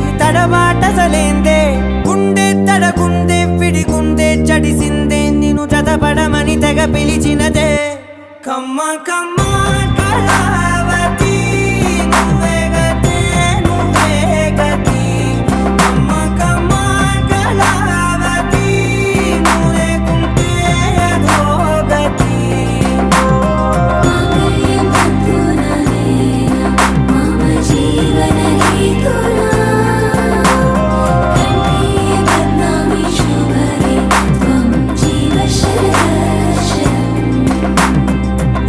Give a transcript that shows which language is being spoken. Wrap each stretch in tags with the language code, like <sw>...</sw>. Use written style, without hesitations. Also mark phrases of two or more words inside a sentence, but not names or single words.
<te>తడబాటసలేందే గుండె తడగుందే విడిగుందే చడిసిందే నిన్ను చద పడమని తెగ పిలిచినదే కమ్మ కమ్మ కళావతి నువ్వే గతే నువ్వే గతి కమ్మ కమ్మ కళావతి నువ్వు లేకుంటే అదో గతి</te> <sa>माङ्गल्यं तन्तु नानेन मम जीवनहेतुना कण्ठे बध्नामि शुभगे त्वं जीव शरदशरम्</sa>